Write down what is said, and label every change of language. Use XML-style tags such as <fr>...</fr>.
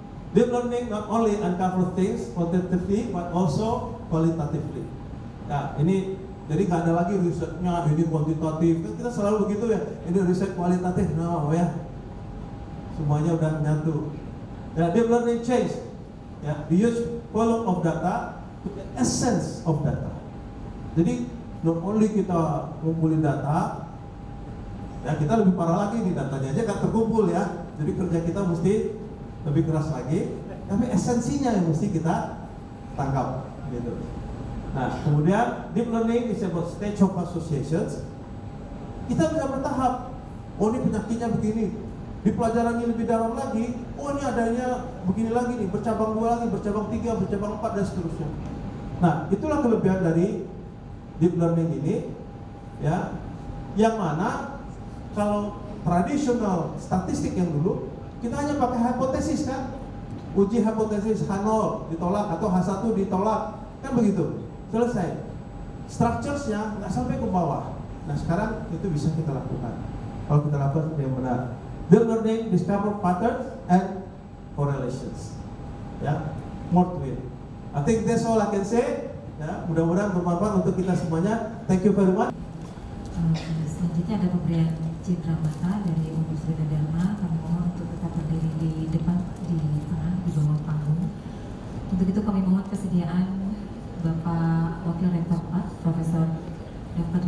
<en>Deep learning not only uncover things quantitatively but also qualitatively.</en> <id>Nah, ini jadi nggak ada lagi risetnya ini kuantitatif. Kita selalu begitu ya. Ini riset kualitatif, no ya. Semuanya udah menyatu.</id> <en>Ya, deep learning change. Ya, the huge volume of data to the essence of data.</en> <id>Jadi</id> <en>not only</en> <id>kita ngumpulin data, ya kita lebih parah lagi nih, datanya aja nggak terkumpul ya. Jadi kerja kita mesti lebih keras lagi, tapi esensinya yang mesti kita tangkap gitu. Nah, kemudian</id> <en>deep learning is about stage of associations.</en> <id>Kita bisa bertahap. Oh, ini penyakitnya begini. Di pelajarannya lebih dalam lagi, oh ini adanya begini lagi nih, bercabang 2 lagi, bercabang 3, bercabang 4 dan seterusnya. Nah, itulah kelebihan dari deep learning ini, ya. Yang mana kalau tradisional statistik yang dulu kita hanya pakai hipotesis kan, uji hipotesis H0 ditolak atau H1 ditolak kan begitu, selesai. Structuresnya nggak sampai ke bawah. Nah sekarang itu bisa kita lakukan kalau kita lakukan yang benar.</id> <en>Deep learning discover patterns and correlations. Ya, more to it. I think that's all I can say.</en> <id>Ya, mudah-mudahan bermanfaat untuk kita semuanya.</id> <en>Thank you very much.</en> <id>Selanjutnya ada pemberian cindera mata dari Universitas Dharma. Kami mohon untuk tetap berdiri di depan, di tengah, di bawah panggung. Untuk itu kami mohon kesediaan Bapak Wakil Rektor 4, Profesor Dr.</id>